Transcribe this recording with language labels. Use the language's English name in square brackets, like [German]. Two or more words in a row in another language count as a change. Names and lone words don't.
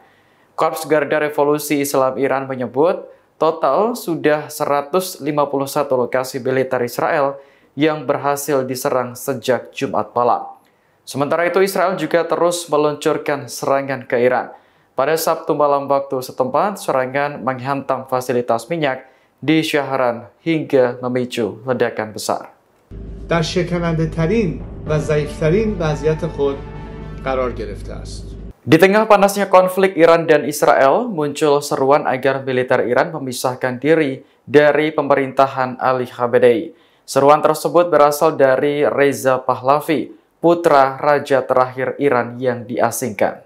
[Indonesian] Korps Garda Revolusi Islam Iran menyebut total sudah 151 lokasi militer Israel yang berhasil diserang sejak Jumat malam. Sementara itu Israel juga terus meluncurkan serangan ke Iran. Pada Sabtu malam waktu setempat, serangan menghantam fasilitas minyak di Shahran hingga memicu ledakan besar. [Persian] در شکننده‌ترین و ضعیف‌ترین وضعیت خود قرار گرفته است. [Indonesian] Di tengah panasnya konflik Iran dan Israel, muncul seruan agar militer Iran memisahkan diri dari pemerintahan Ali Khamenei. Seruan tersebut berasal dari Reza Pahlavi, putra raja terakhir Iran yang diasingkan.